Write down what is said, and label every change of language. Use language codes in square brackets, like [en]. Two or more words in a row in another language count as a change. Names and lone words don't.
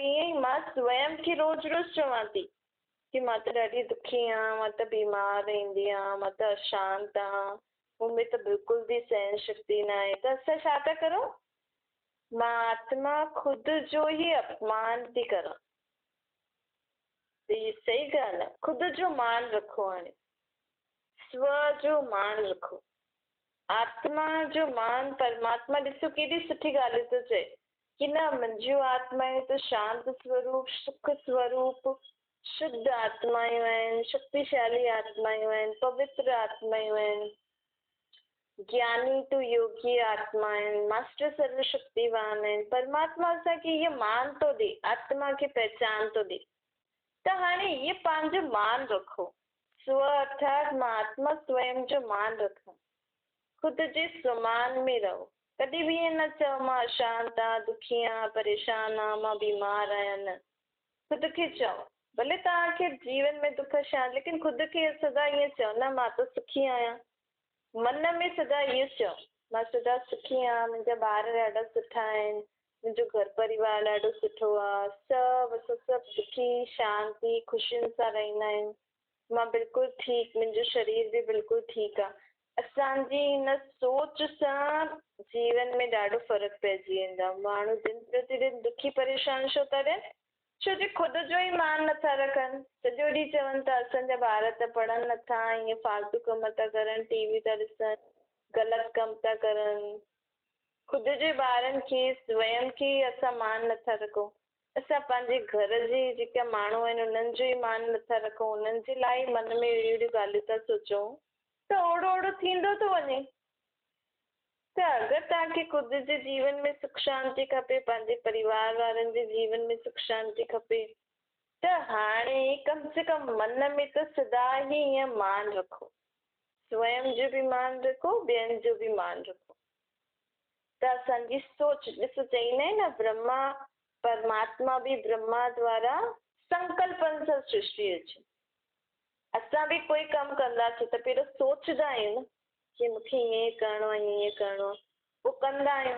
[sd] ईअं ई मां स्वयं खे रोज़ु रोज़ु चवां थी कि मां त ॾाढी दुखी आहियां, मां त बीमार रहंदी आहियां, मां त अशांत आहियां, मूंमें त बिल्कुलु बि सहन शक्ति न आहे। त असां छा था करूं? मां आत्मा ख़ुदि जो ई अपमान थी करां। त इहा सही ॻाल्हि आहे। ख़ुदि जो मान रखो, हाणे स्व जो मान रखो, आत्मा जो मान। परमात्मा ॾिसो केॾी सुठी ॻाल्हि थो चए कि न मुंहिंजो आत्मा आहे त शांत स्वरूप, सुख स्वरूप, शुद्ध आत्मायूं आहिनि, शक्तिशाली आत्मायूं आहिनि, पवित्र आत्मायूं आहिनि, ज्ञानी तो योगी आत्मा आहिनि, मास्टर सर्वशक्तिवान आहिनि। परमात्मा असांखे इहो मान थो ॾे, आत्मा खे पहचान थो ॾे। त हाणे इहे पंहिंजो मान रखो, स्व अर्थात मां आत्मा स्वयं जो मान रखां, ख़ुदि जे स्वमान में रहो। कॾहिं बि ईअं न चओ मां अशांत आहियां, दुखी आहियां, परेशान आहियां, मां बीमार आहियां, न। ख़ुदि खे चओ, भले तव्हांखे जीवन में दुख अशांत, लेकिन ख़ुदि खे सदा ईअं चओ न मां त सुखी आहियां। मन में सदा इहो चओ मां सदा सुखी आहियां, मुंहिंजा ॿार ॾाढा सुठा आहिनि, मुंहिंजो घर परिवार ॾाढो सुठो आहे, सभु सुखी शांती ख़ुशियुनि सां रहंदा आहिनि, मां बिल्कुलु ठीकु, मुंहिंजो शरीर बि बिल्कुलु ठीकु आहे। असांजी हिन सोच सां जीवन में ॾाढो फ़र्क़ु पइजी वेंदो आहे। माण्हू दिन प्रतिदिन दुखी परेशान छो था रहनि? छो जो ख़ुदि जो ई मान नथा रखनि। सॼो ॾींहुं चवनि था असांजा ॿार त पढ़नि नथा, ईअं फालतू कम था करनि, टीवी था ॾिसनि, ग़लति कम था करनि। ख़ुदि जे ॿारनि खे स्वयं खे असां मान नथा रखूं। असां पंहिंजे घर जे जेका माण्हू आहिनि उन्हनि जो ई मान नथा रखूं, उन्हनि जे लाइ मन में अहिड़ियूं ॻाल्हियूं था सोचूं त ओड़ो ओड़ो थींदो थो वञे। त अगरि तव्हांखे ख़ुदि जे जीवन में सुख शांति खपे, पंहिंजे परिवार वारनि जे जीवन में सुख शांति खपे, त हाणे कम से कम मन में त सदा ई ईअं मान रखो, स्वयं जो बि मान रखो, ॿियनि जो बि मान रखो। त असांजी सोच, ॾिसो चईंदा आहिनि न ब्रह्मा परमात्मा बि ब्रह्मा द्वारा संकल्पनि सां सृष्टि अचे। असां बि कोई कमु कंदासीं त पहिरियों सोचंदा आहियूं न कि मूंखे ईअं करिणो आहे ईअं करिणो आहे, पोइ कंदा आहियूं।